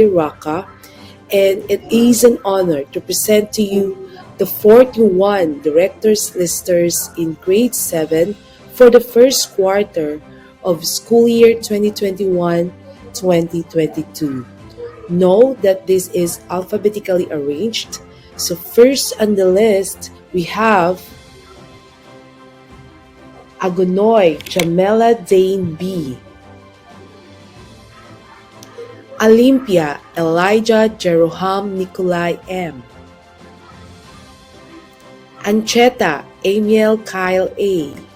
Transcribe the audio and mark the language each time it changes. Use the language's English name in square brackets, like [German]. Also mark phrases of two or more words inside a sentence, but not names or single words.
[English] Rocca, and it is an honor to present to you the 41 Directors Listers in Grade 7 for the first quarter of school year 2021-2022. Note that this is alphabetically arranged. So first on the list, we have Agonoy Jamela Dane B. Olympia Elijah Jeroham Nikolai M. Ancheta Amiel Kyle A.